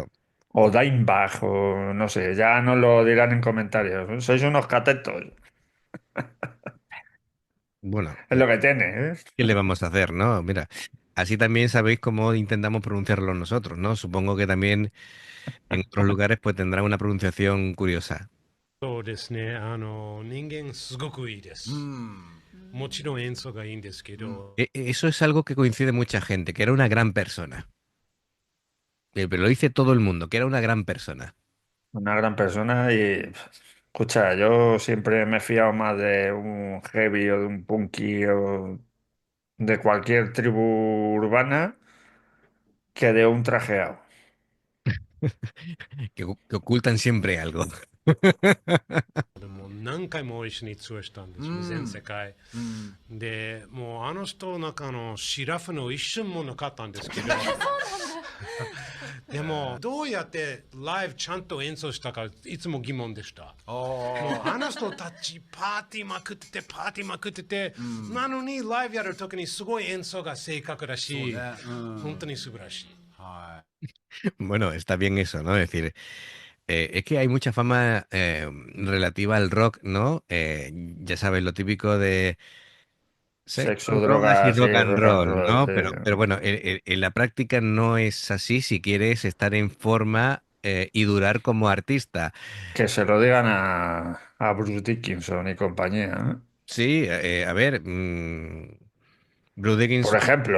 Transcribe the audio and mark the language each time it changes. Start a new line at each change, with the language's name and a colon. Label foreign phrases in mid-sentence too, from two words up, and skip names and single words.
Spanish: O Dimebach, o no sé, ya nos lo dirán en comentarios. Sois unos catetos. Bueno, Es lo que tiene, ¿eh? ¿qué le vamos a hacer, no? Mira, así también sabéis cómo intentamos pronunciarlo nosotros, ¿no? Supongo que también en otros lugares pues tendrán una pronunciación curiosa.
Japanese: そうですね。人間すごくいいです。もちろん演奏がいいんですけど、
Spanish: Eso es algo que coincide mucha gente, que era una gran persona. Pero lo dice todo el mundo, que era una gran persona. Una gran persona y, escucha, yo siempre me he fiado más de un heavy o de un punky o de cualquier tribu urbana que de un trajeado. Que ocultan siempre algo.
Japanese: でも何回も一緒にツアーしたんですよ、全世界。で、もうあの人の中のシラフの一瞬もなかったんですけど、ででも、どうやってライブちゃんと演奏したか、いつも疑問でした。もうあの人たちパーティーまくってて、なのにライブやるときにすごい演奏が正確だし、本当に素晴らしい。
Spanish: Bueno, está bien eso, ¿no? Es decir, es que hay mucha fama relativa al rock, ¿no? Ya sabes, lo típico de sexo, Sexo, drogas y drogas, sí,
English: rock and rock and
Spanish: roll, roll, ¿no? sí. Pero bueno, en la práctica no es así si quieres estar en forma y durar como artista. Que se lo digan a Bruce Dickinson y compañía, ¿no? Sí, a ver, Bruce Por Dickinson, ejemplo,